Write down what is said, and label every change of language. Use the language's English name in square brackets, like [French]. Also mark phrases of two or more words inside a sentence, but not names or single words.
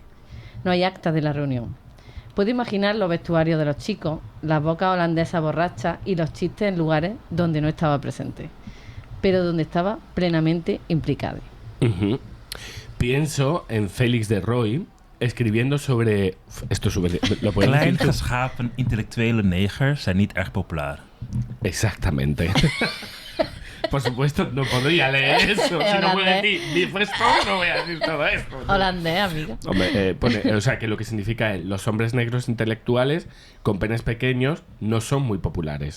[Spanish] No hay actas de la reunión. Puedo imaginar los vestuarios de los chicos, las bocas holandesas borrachas y los chistes en lugares donde no estaba presente, pero donde estaba plenamente implicado. Ujú. Pienso en Félix de Roy escribiendo sobre... Esto es súper... ¿Lo puedes decir [Dutch] Klein [Spanish] tú? [Dutch] geschapen intellectuele negers zijn niet erg populair. [Spanish] Exactamente. Por supuesto, no podría leer eso. Si no puedo Holandés. decir ni esto, no voy a decir todo esto. Holandés, amigo. Hombre, o sea, que lo que significa es los hombres negros intelectuales con penes pequeños no son muy populares.